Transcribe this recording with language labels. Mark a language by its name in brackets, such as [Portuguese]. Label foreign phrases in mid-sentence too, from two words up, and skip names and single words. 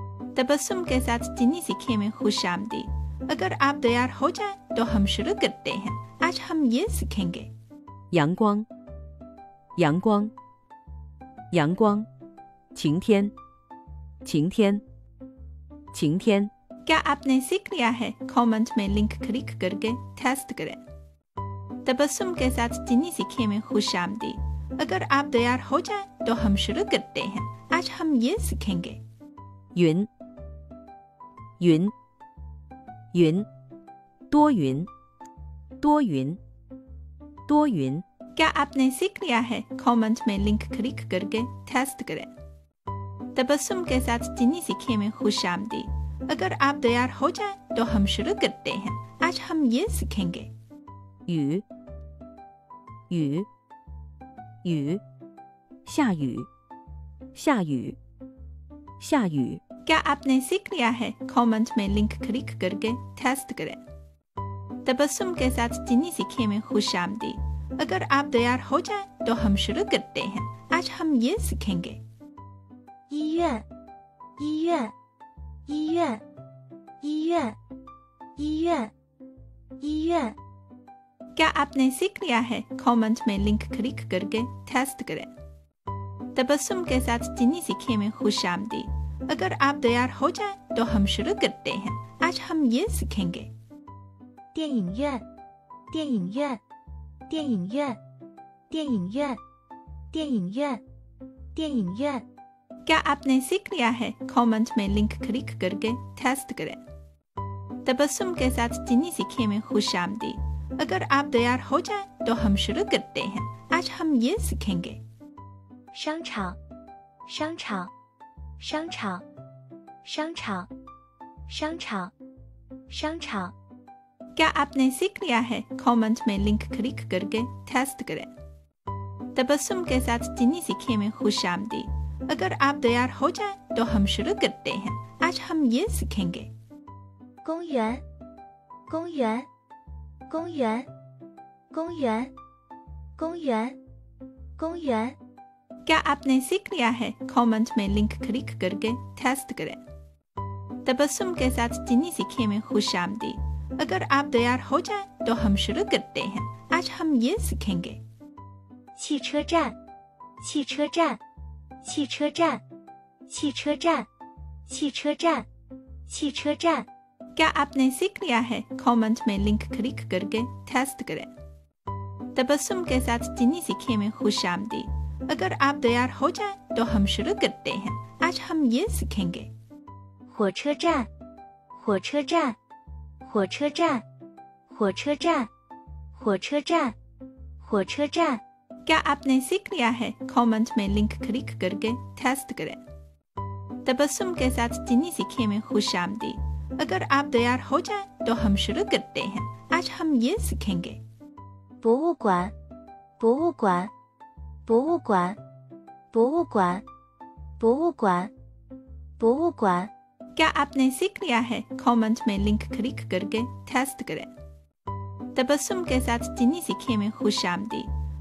[Hindi] तबस्सुम के साथ चीनी सीखे में खुश आमदीद। अगर आप तैयार हो जाएं तो हम शुरू करते हैं। आज हम ये सीखेंगे [Chinese] 阳光，阳光，阳光，晴天，晴天，晴天。 [Hindi] क्या आपने सीख लिया है? कमेंट में [English] link click [Hindi] करके टेस्ट करें। तबस्सुम के साथ चीनी सीखे में खुश आमदीद। अगर आप तैयार हो जाएं तो हम शुरू करते हैं। आज हम ये सीखेंगे [Chinese] 云，云，云，多云，多云，多云。 [Hindi] क्या आपने सीख लिया है? कमेंट में [English] link click [Hindi] करके टेस्ट करें। तबस्सुम के साथ चीनी सीखे में खुश आमदीद। अगर आप तैयार हो जाएं तो हम शुरू करते हैं। आज हम ये सीखेंगे [Chinese] 雨，雨，雨，下雨，下雨，下雨。 [Hindi] क्या आपने सीख लिया है? कमेंट में [English] link click [Hindi] करके टेस्ट करें। तबस्सुम के साथ चीनी सीखे में खुश आमदीद। अगर आप तैयार हो जाएं तो हम शुरू करते हैं। आज हम ये सीखेंगे [Chinese] 医院，医院，医院，医院，医院，医院。 [Hindi] क्या आपने सीख लिया है? कमेंट में [English] link click [Hindi] करके टेस्ट करें। तबस्सुम के साथ चीनी सीखे में खुश आमदीद। अगर आप तैयार हो जाएं तो हम शुरू करते हैं। आज हम ये सीखेंगे [Chinese] 电影院，电影院，电影院，电影院，电影院，电影院。 [Hindi] क्या आपने सीख लिया है? कमेंट में [English] link click [Hindi] करके टेस्ट करें। तबस्सुम के साथ चीनी सीखे में खुश आमदीद। अगर आप तैयार हो जाएं तो हम शुरू करते हैं। आज हम ये सीखेंगे [Chinese] 商场，商场，商场，商场，商场，商场。 [Hindi] क्या आपने सीख लिया है? कमेंट में [English] link click [Hindi] करके टेस्ट करें। तबस्सुम के साथ चीनी सीखे में खुश आमदीद। अगर आप तैयार हो जाएं तो हम शुरू करते हैं। आज हम ये सीखेंगे [Chinese] 公园，公园，公园，公园，公园，公园。 [Hindi] क्या आपने सीख लिया है? कमेंट में [English] link click [Hindi] करके टेस्ट करें। तबस्सुम के साथ चीनी सीखे में खुश आमदीद। अगर आप तैयार हो जाएं तो हम शुरू करते हैं। आज हम ये सीखेंगे [Chinese] 汽车站，汽车站，汽车站，汽车站，汽车站，汽车站。 [Hindi] क्या आपने सीख लिया है? कमेंट में [English] link click [Hindi] करके टेस्ट करें। तबस्सुम के साथ चीनी सीखे में खुश आमदीद। अगर आप तैयार हो जाएं तो हम शुरू करते हैं। आज हम ये सीखेंगे [Chinese] 火车站，火车站，火车站，火车站，火车站，火车站。 [Hindi] क्या आपने सीख लिया है? कमेंट में [English] link click [Hindi] करके टेस्ट करें। तबस्सुम के साथ चीनी सीखे में खुश आमदीद। अगर आप तैयार हो जाएं तो हम शुरू करते हैं। आज हम ये सीखेंगे [Chinese] 博物馆，博物馆，博物馆，博物馆，博物馆，博物馆。 [Hindi] क्या आपने सीख लिया है? कमेंट में [English] link click [Hindi] करके टेस्ट करें। तबस्सुम के साथ चीनी सीखे में खुश आमदीद।